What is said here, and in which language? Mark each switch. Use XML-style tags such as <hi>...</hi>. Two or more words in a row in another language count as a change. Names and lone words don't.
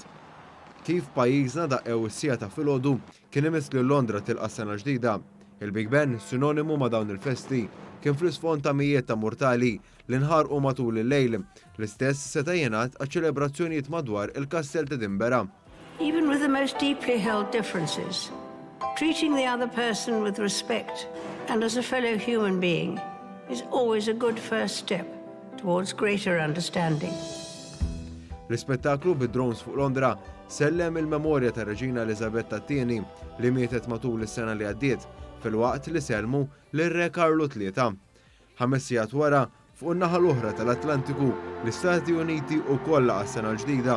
<mt>Kif pajjiżna daqqew is-sigħa ta' filgħodu kien imiss li Londra tilqa' s-sena ġdida. Il-Big Ben, sinonimu ma' dawn il-festi, kien fl-isfond ta' mijiet ta' mortali li nħarqu matul il-lejl. L-istess seta' jingħad għaċ-ċelebrazzjonijiet madwar il-Kastell ta' Edinburgh.</mt> <en>Even with the most deeply held differences, treating the other person with respect and as a fellow human being is always a good first step towards greater understanding.</en> <mt>L-ispettaklu bid-drones fuq Londra sellem il-memorja ta' Reġina Elisabetta II li mietet matul is-sena li għaddiet fil-waqt li selmu lir-Re Karlu III. 5 sigħat wara, fuq in-naħa l-oħra tal-Atlantiku, l-Istati Uniti wkoll laqgħa s-sena l-ġdida.</mt>